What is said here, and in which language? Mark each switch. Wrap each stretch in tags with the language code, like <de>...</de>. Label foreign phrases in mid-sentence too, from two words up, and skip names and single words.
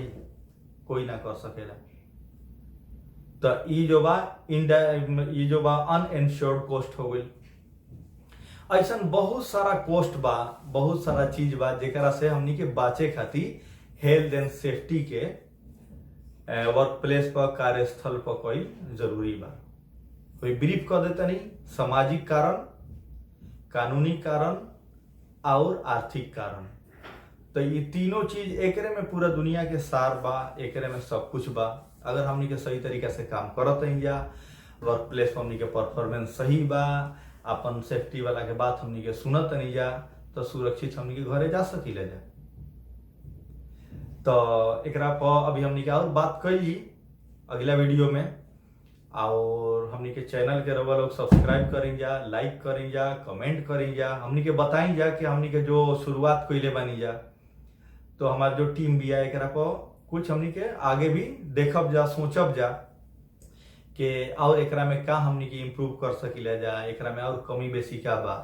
<bho>कोई ना कर सकेला। तो ये जो बा</bho> <en>uninsured cost</en> <bho>हो गई। ऐसा बहुत सारा कॉस्ट बा, बहुत सारा चीज बा जेकरा से हमनी के बाचे खातिर</bho> <en>health and safety</en> <bho>के</bho> <en>work place</en> <bho>पर, कार्यस्थल पर कोई जरूरी बा। कोई ब्रीफ कर देता नहीं, सामाजिक कारण, कानूनी कारण और आर्थिक कारण। तो ये तीनों चीज एकरे में पूरा दुनिया के सार बा, एकरे में सब कुछ बा। अगर हमनी के सही तरीका से काम करत नहीं जा,</bho> <en>work place</en> <bho>पर हमनी के परफॉर्मेंस सही बा, अपन सेफ्टी वाला के बात हमनी के सुनत नहीं जा, तो सुरक्षित हमनी के घरे जा सकीले जा। तो एकरा पर अभी हमनी के और बात करी अगला वीडियो में। और हमनी के चैनल के रवा लोग सब्सक्राइब करें जा, लाइक करें जा, कमेंट करें जा, हमनी के बताई जा कि हमनी के जो शुरुआत कइले बानी जा, तो हमार जो टीम भी है एकरा पर कुछ हमनी के आगे भी देखब जा, सोचब जा कि और एकरा में का हमनी के इम्प्रूव कर सकीला जा, एकरा में और कमी बेसी का बा।</bho>